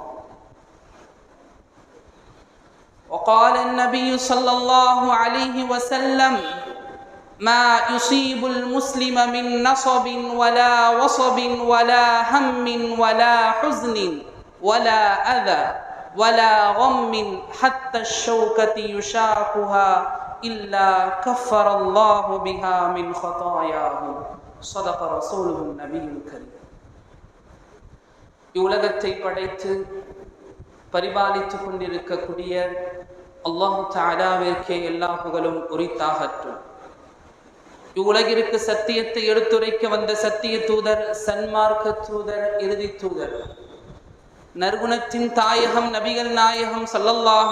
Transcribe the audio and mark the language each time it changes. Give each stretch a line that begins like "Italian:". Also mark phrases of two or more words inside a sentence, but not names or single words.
Arabic: وقال النبي صلى الله عليه وسلم: ما يصيب المسلم من نصب ولا وصب ولا هم ولا حزن ولا أذى ولا غم حتى الشوكة يشاكها إلا كفر الله بها من خطاياه. صدق رسوله النبي الكريم.
Tamil: இவ்வுலகத்தை படைத்து பரிபாலித்துக் கொண்டிருக்கக்கூடிய அல்லாஹ் தஆலாவிற்கே எல்லா புகழும் உரித்தாகட்டும். இவ்வுலகிற்கு சத்தியத்தை எடுத்துரைக்க வந்த சத்திய தூதர், சன்மார்க்க தூதர், இறுதி தூதர், நற்குணத்தின் தாயகம் நபிகள் நாயகம் ஸல்லல்லாஹு